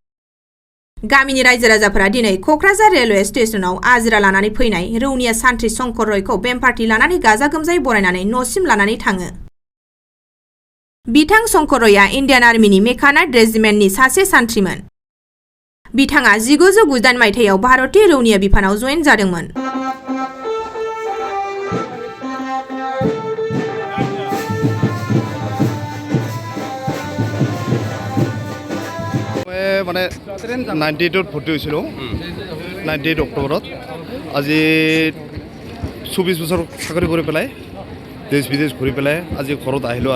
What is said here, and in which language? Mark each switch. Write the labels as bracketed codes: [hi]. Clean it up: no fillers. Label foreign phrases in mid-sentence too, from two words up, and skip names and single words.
[brx] गामिनि रायजो राजाफोरा दिनै कक्राझार रेलवे स्टेशनाव आजिरा लानानै फैनाय रौनिया सान्थ्रि शंकर रयखौ बेमपार्टि लानानै गाजा गोमजायै बरायनानै न'सिम लानानै थाङो। बिथां शंकरया इन्डियान आर्मिनि मेकानाइट रेजिमेन्टनि सासे सान्थ्रिमोन। बिथाङा 1998 मायथाइयाव भारतीय रौनिया बिफानाव जयेन जादोंमोन। [as] মানে 98 ভৰ্তি হৈছিলোঁ 98 অক্টোবৰত। আজি 24 বছৰ চাকৰি কৰি পেলাই দেশ বিদেশ ঘূৰি পেলাই আজি ঘৰত আহিলোঁ।